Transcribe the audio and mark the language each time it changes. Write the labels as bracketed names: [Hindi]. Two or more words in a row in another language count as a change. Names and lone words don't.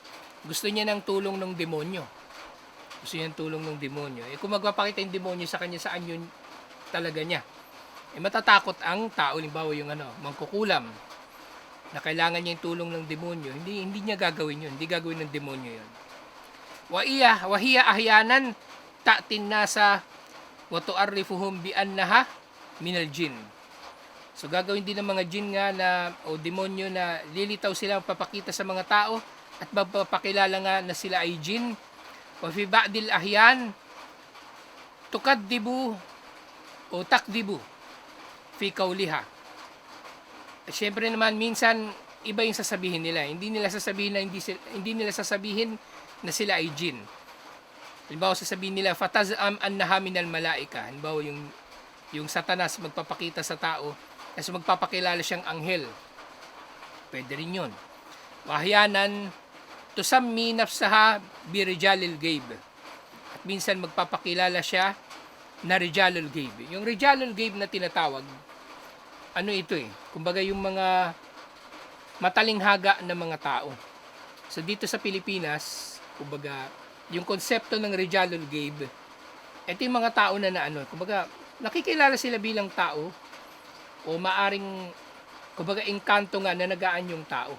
[Filipino] Gusto niya ng tulong ng demonyo. Gusto niya ng tulong ng demonyo. Kung magpapakita yung demonyo sa kanya sa anyo talaga niya, matatakot ang tao. Halimbawa yung mangkukulam, na kailangan niya yung tulong ng demonyo, hindi niya gagawin yun. Hindi gagawin ng demonyo yun. [Arabic] وهي أحيانا تأتي الناس وتعرفهم بأنها من الجن. [Filipino] So gagawin din ng mga jin nga o demonyo na lilitaw sila, papakita sa mga tao at magpapakilala nga na sila ay jin. [Arabic] وفي بعض الأحيان تكذّب o تكذب في قولها. [Filipino] Siyempre naman minsan iba yung sasabihin nila. Hindi nila sasabihin na sila ay jin. Halimbawa sasabihin nila [Arabic] فتزعم أنها من الملائكة. [Filipino] Halimbawa yung Satanas magpapakita sa tao kasi magpapakilala siyang anghel. Pwede rin yun. [Arabic] وأحيانا تسمي نفسها برجال الغيب. [Filipino] At minsan magpapakilala siya na [Arabic] رجال الغيب. [Filipino] Yung [Arabic] رجال الغيب [Filipino] na tinatawag, kumbaga yung mga matalinghaga na mga tao. So dito sa Pilipinas, kumbaga yung konsepto ng [Arabic] رجال الغيب, [Filipino] Ito yung mga tao na ano, kumbaga, nakikilala sila bilang tao o maaring, kumbaga, engkanto nga na nagaan yung tao.